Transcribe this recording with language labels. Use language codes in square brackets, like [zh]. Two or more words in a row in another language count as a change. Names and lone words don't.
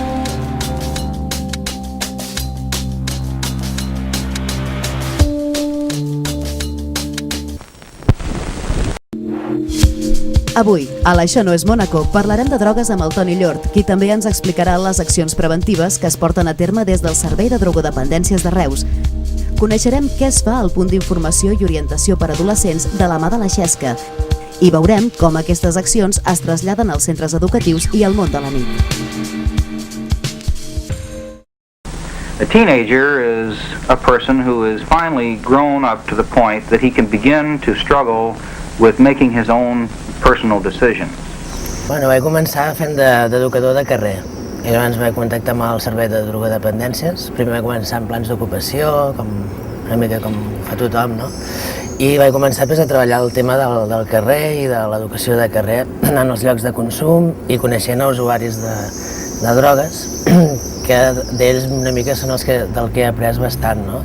[ca] Avui, a l'Això no és Mònaco, parlarem de drogues amb el Toni Llort, qui també ens explicarà les accions preventives que es porten a terme des del Servei de Drogodependències de Reus. Coneixerem què es fa al punt d'informació i orientació per a adolescents de la mà de la Xesca i veurem com aquestes accions es traslladen als centres educatius i al món de la nit. [en] A teenager is a person who is finally grown up to the point that he can begin to struggle with making his own personal decision. [ca] Bueno, vaig començar fent d'educador de carrer i llavors vaig contactar amb el Servei de Drogodependències. Primer vaig començar en plans d'ocupació, una mica com fa tothom, no? I vaig començar a treballar el tema del carrer i de l'educació de carrer, anant als llocs de consum i coneixent els usuaris de drogues, que d'ells una mica són els del que he après bastant, no?